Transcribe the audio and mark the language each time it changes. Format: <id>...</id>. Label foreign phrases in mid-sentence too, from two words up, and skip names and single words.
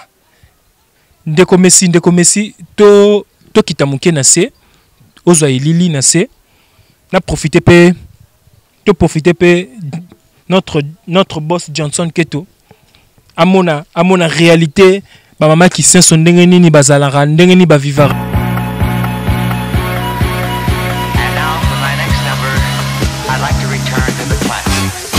<ln>Ndeko Messi to kitamuke na se ozwa ilili na se na profiter pe</ln> <fr>notre boss</fr> <ln>Johnson Keto amona réalité ba mama Kisenso ndenge nini bazalaka ndenge nini ba vivara.</ln> <en>And now for my next number, I'd like to return to the classics.</en>